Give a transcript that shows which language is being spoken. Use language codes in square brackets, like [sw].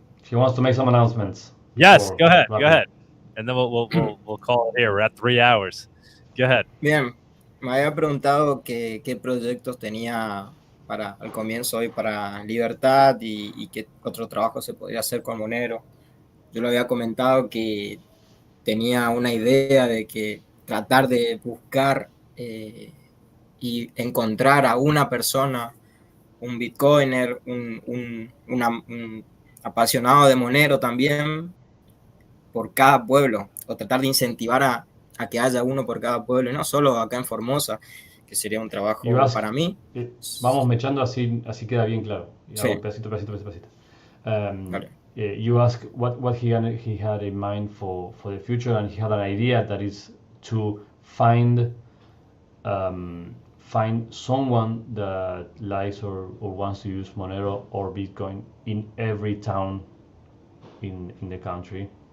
[en] He wants to make some announcements. Yes, go ahead. Go ahead. And then we'll call it here. We're at 3 hours. Go ahead. [es] Bien, me había preguntado qué proyectos tenía para al comienzo hoy para Libertad y qué otro trabajo se podría hacer con Monero. Yo le había comentado que tenía una idea de que tratar de buscar y encontrar a una persona, un bitcoiner, un apasionado de Monero también, por cada pueblo, o tratar de incentivar a que haya uno por cada pueblo, y no solo acá en Formosa, que sería un trabajo para mí. Vamos mechando así queda bien claro. Sí. Pedacito. Vale. [en] You ask what he had in mind for the future, and he had an idea that is to find someone that likes or wants to use Monero or Bitcoin in every town in the country.